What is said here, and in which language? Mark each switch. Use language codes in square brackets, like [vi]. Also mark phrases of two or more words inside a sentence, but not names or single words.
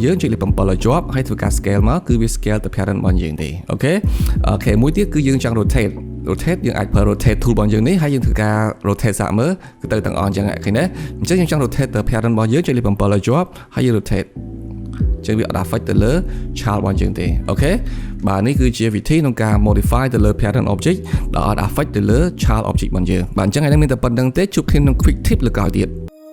[km] យើងចុចលេខ7ឲ្យជាប់ហើយធ្វើការ scale មកគឺវា scale ទៅ parent របស់យើងទេអូខេមួយទៀតគឺយើងចង់ rotate យើងអាចប្រើ [en] rotate tool [km] របស់យើងនេះហើយយើងធ្វើការ rotate សាកមើលគឺទៅទាំងអស់អញ្ចឹងឃើញទេអញ្ចឹងយើងចង់ rotate ទៅ parent របស់យើងចុចលេខ7ឲ្យជាប់ហើយយើង rotate ចឹងវាអត់ affect ទៅលើ child របស់យើងទេអូខេបាទនេះគឺជាវិធីក្នុងការ modify ទៅលើ [en] parent object [km] ដែលអត់ affect ទៅលើ [en] child object [km] របស់យើងបាទអញ្ចឹងថ្ងៃនេះមានតែប៉ុណ្្នឹងទេជួបគ្នាក្នុង [en] quick tip [km] លើកក្រោយទៀត